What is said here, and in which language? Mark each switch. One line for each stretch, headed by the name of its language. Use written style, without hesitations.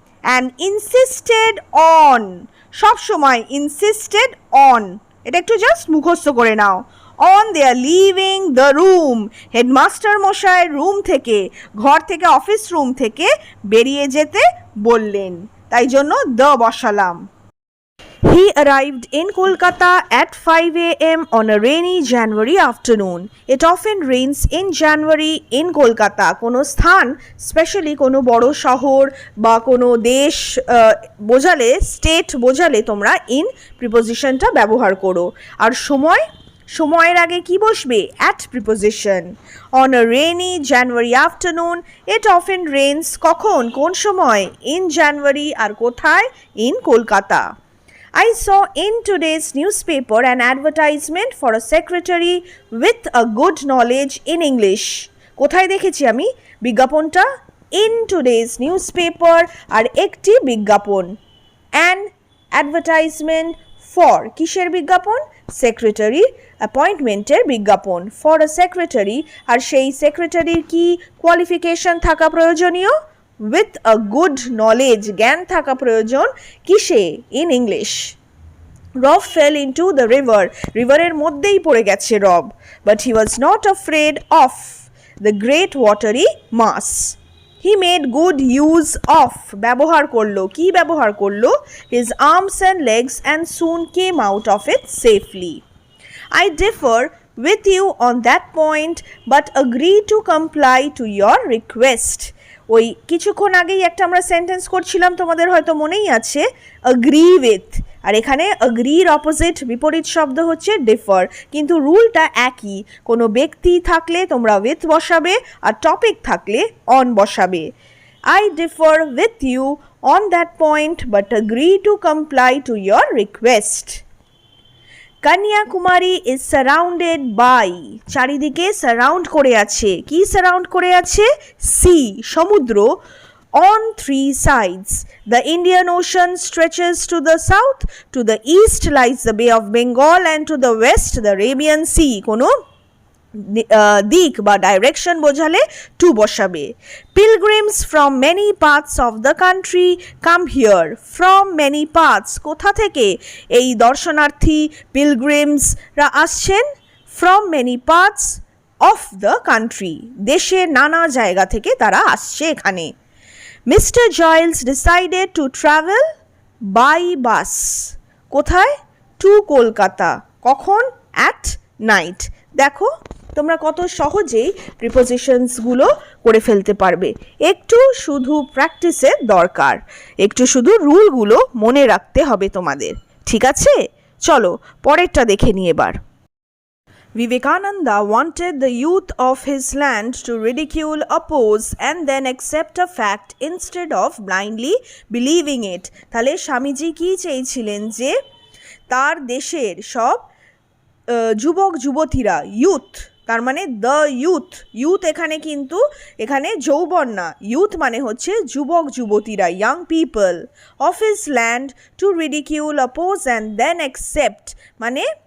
Bangla: And insisted on, সব সময় insisted on, এটা একটু জাস্ট মুখস্থ করে নাও।
English: on their leaving the room,
Bangla: headmaster মশাই রুম থেকে, ঘর থেকে, অফিস রুম থেকে বেরিয়ে যেতে বললেন, তাই জন্য দ্য বসালাম।
English: He arrived in Kolkata at 5 a.m. on a rainy January afternoon. It often rains in January in Kolkata.
Bangla: কোনো স্থান, স্পেশালি কোনো বড় শহর বা কোনো দেশ বোঝালে, স্টেট বোঝালে তোমরা ইন প্রিপোজিশনটা ব্যবহার করো। আর সময়ের আগে কি বসবে, at preposition.
English: on a rainy January afternoon, it often rains,
Bangla: কখন, কোন সময়,
English: in January,
Bangla: আর কোথায়,
English: In Kolkata. I saw in today's newspaper an advertisement for a secretary with a good knowledge in English.
Bangla: কোথায় দেখেছি আমি বিজ্ঞাপনটা,
English: in today's newspaper,
Bangla: আর একটি বিজ্ঞাপন,
English: an advertisement for,
Bangla: কিসের বিজ্ঞাপন, সেক্রেটারি অ্যাপয়েন্টমেন্টের বিজ্ঞাপন,
English: for a secretary,
Bangla: আর সেই সেক্রেটারির কি কোয়ালিফিকেশন থাকা প্রয়োজনীয়,
English: with a good knowledge,
Bangla: জ্ঞান থাকা প্রয়োজন, কিসে,
English: In English. Rob fell into the river,
Bangla: রিভারের মধ্যেই পড়ে গেছে রব,
English: But he was not afraid of the great watery mass. He made good use of,
Bangla: ব্যবহার করলো, কি ব্যবহার করলো,
English: His arms and legs and soon came out of it safely. I differ with you on that point, but agree to comply to your request.
Bangla: ওই কিছুক্ষণ আগেই একটা আমরা সেন্টেন্স করছিলাম, তোমাদের হয়তো মনেই আছে, অ্যাগ্রি উইথ, আর এখানে অ্যাগ্রির অপোজিট বিপরীত শব্দ হচ্ছে ডিফার, কিন্তু রুলটা একই, কোনো ব্যক্তি থাকলে তোমরা উইথ বসাবে, আর টপিক থাকলে অন বসাবে।
English: I differ with you on that point, but agree to comply to your request. Kanyakumari is surrounded by,
Bangla: চারিদিকে সারাউন্ড করে আছে, কি সারাউন্ড করে আছে, সি, সমুদ্র,
English: on three sides. The Indian Ocean stretches to the south, to the east lies the Bay of Bengal, and to the west the Arabian Sea.
Bangla: কোনো দিক বা ডাইরেকশন বোঝালে টু বসাবে।
English: pilgrims from many parts of the country come here, from many parts,
Bangla: কোথা থেকে এই দর্শনার্থী পিলগ্রিমসরা আসছেন,
English: from many parts of the country,
Bangla: দেশের নানা জায়গা থেকে তারা আসছে এখানে।
English: Mister Jewels decided to travel by bus, কোথায়, to Kolkata, কখন, at night.
Bangla: দেখো তোমরা কত সহজেই প্রিপোজিশনসগুলো করে ফেলতে পারবে, একটু শুধু প্র্যাকটিসের দরকার, একটু শুধু রুলগুলো মনে রাখতে হবে তোমাদের, ঠিক আছে। চলো পরেরটা দেখে নিই এবার।
English: Vivekananda wanted the youth of his land to ridicule, oppose, and then accept a fact instead of blindly believing it.
Bangla: তাহলে স্বামীজি কি চেয়েছিলেন, যে তার দেশের সব যুবক যুবতীরা, ইউথ, তার মানে দ্য ইউথ, ইউথ এখানে কিন্তু এখানে যৌবন না, ইউথ মানে হচ্ছে যুবক যুবতীরা, young people,
English: of his land to ridicule, oppose, and then accept,
Bangla: মানে